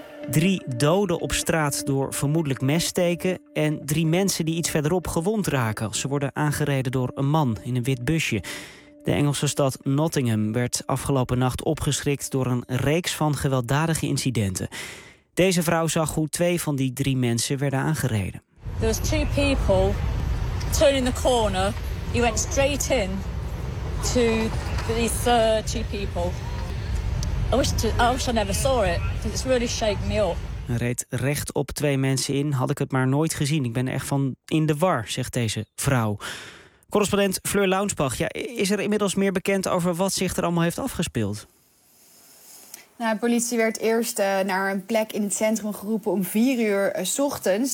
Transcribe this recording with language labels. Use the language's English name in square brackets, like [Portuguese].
[Dutch] 3 doden op straat door vermoedelijk messteken en 3 mensen die iets verderop gewond raken als ze worden aangereden door een man in een wit busje. De Engelse stad Nottingham werd afgelopen nacht opgeschrikt door een reeks van gewelddadige incidenten. Deze vrouw zag hoe 2 van die 3 mensen werden aangereden. [English] There was 2 people turning the corner. He went straight in to these third 2 people. I wish I never saw it, because it's really shaken me up. [Dutch] Hij reed recht op 2 mensen in, had ik het maar nooit gezien. Ik ben echt van in de war, zegt deze vrouw. Correspondent Fleur Launsbach, ja, is er inmiddels meer bekend over wat zich er allemaal heeft afgespeeld? Nou, de politie werd eerst naar een plek in het centrum geroepen om 4:00 ochtends.